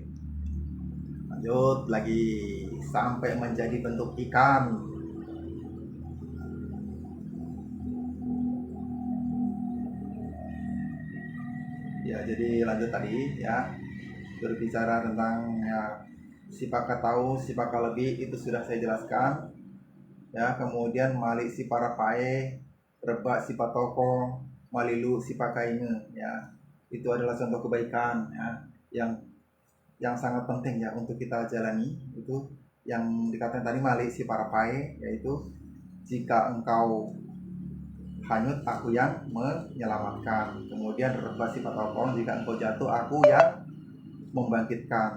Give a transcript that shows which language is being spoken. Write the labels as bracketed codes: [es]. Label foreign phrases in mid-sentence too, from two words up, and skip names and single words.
[id] Lanjut lagi sampai menjadi bentuk ikan. Ya jadi lanjut tadi ya, berbicara tentang ya [bug] si pakatau, si pakalebih [id] itu sudah saya jelaskan ya. Kemudian [bug] mali si parapae, rebak si patoko, malilu si pakainge [id] ya, itu adalah contoh kebaikan ya yang sangat penting ya untuk kita jalani. Itu yang dikatakan tadi [bug] mali si parapae, [id] yaitu jika engkau hanyut aku yang menyelamatkan. Kemudian rebah sifat pohon, jika engkau jatuh aku yang membangkitkan.